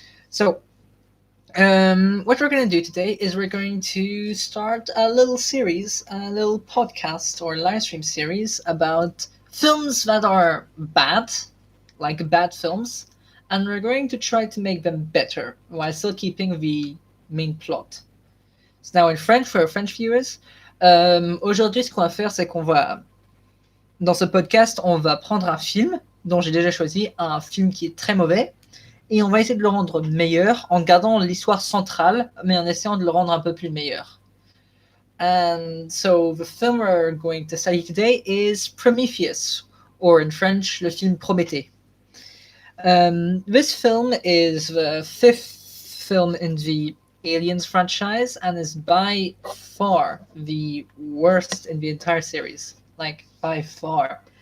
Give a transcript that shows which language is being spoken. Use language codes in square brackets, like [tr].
[en] So what we're going to do today is we're going to start a little series, a little podcast or live stream series about films that are bad, like bad films, and we're going to try to make them better while still keeping the main plot. So now in French, for our French viewers, [fr] aujourd'hui ce qu'on va faire, c'est qu'on va, dans ce podcast, on va prendre un film dont j'ai déjà choisi, un film qui est très mauvais, et on va essayer de le rendre meilleur en gardant l'histoire centrale, mais en essayant de le rendre un peu plus meilleur. [en] And so the film we're going to study today is Prometheus, or in French, [fr] le film Prométhée. [en] This film is the fifth film in the Aliens franchise and is by far the worst in the entire series. By far.